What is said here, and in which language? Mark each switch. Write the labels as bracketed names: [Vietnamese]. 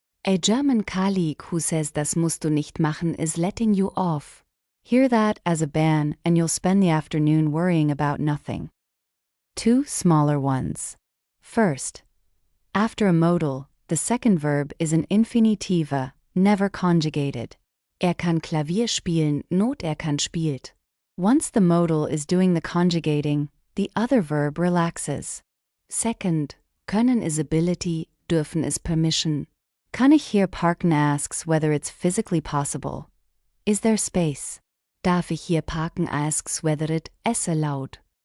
[English] A German colleague who says [German] das musst du nicht machen [English] is letting you off. Hear that as a ban and you'll spend the afternoon worrying about nothing. 2 smaller ones. First, after a modal, the second verb is an infinitive, never conjugated. [German] Kann Klavier spielen, [English] not [German] kann spielt. [English] Once the modal is doing the conjugating, the other verb relaxes. Second, können is ability, dürfen is permission. [German] Kann ich hier parken [English] asks whether it's physically possible. Is there space? [German] Darf ich hier parken [English] asks whether it is allowed.